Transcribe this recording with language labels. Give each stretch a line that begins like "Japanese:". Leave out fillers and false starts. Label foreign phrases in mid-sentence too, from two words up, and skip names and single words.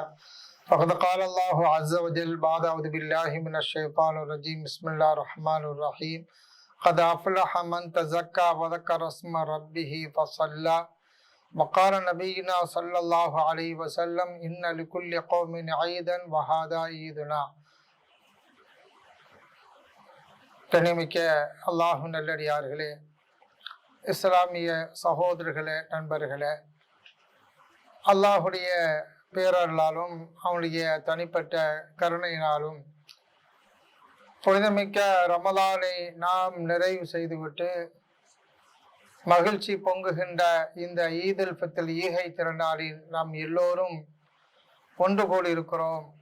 Arabic: فقد قال الله عز وجل بعد أعوذ بالله من الشيطان الرجيم بسم الله الرحمن الرحيم. قد أفلح من تزكى وذكر اسم ربه فصلى. وقال نبينا صلى الله عليه وسلم إن لكل قوم عيدا وهذا عيدنا.
Tamil: கண்ணியமிக்க அல்லாஹ் நல்லடியார்களே, இஸ்லாமிய சகோதரர்களே, நண்பர்களே, அல்லாஹுடைய பேரர்களாலும் அவனுடைய தனிப்பட்ட கருணையினாலும் புனிதமிக்க ரமலானை நாம் நிறைவு செய்துவிட்டு மகிழ்ச்சி பொங்குகின்ற இந்த ஈதுல் ஃபித்ர் ஈகை திருநாளில் நாம் எல்லோரும் ஒன்று கூடியிருக்கிறோம்.